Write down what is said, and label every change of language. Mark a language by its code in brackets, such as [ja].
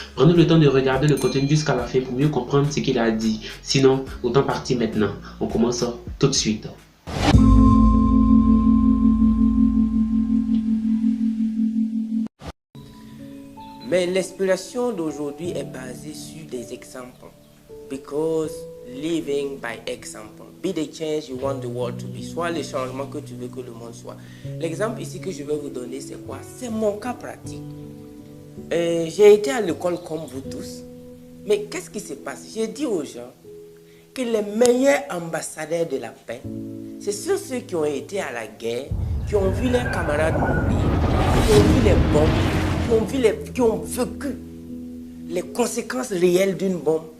[fr] Prenez le temps de regarder le contenu jusqu'à la fin pour mieux comprendre ce qu'il a dit. Sinon, autant partir maintenant. On commence tout de suite. Mais l'inspiration d'aujourd'hui est basée sur des exemples. [en] Because living by example. Be the change you want the world to be. [fr] Soit le changement que tu veux que le monde soit. L'exemple ici que je vais vous donner, c'est quoi? C'est mon cas pratique. J'ai été à l'école comme vous tous. Mais qu'est-ce qui se passe? J'ai dit aux gens que les meilleurs ambassadeurs de la paix, c'est ceux qui ont été à la guerre, qui ont vu leurs camarades mourir, qui ont vu les bombes, qui ont vécu les conséquences réelles d'une bombe.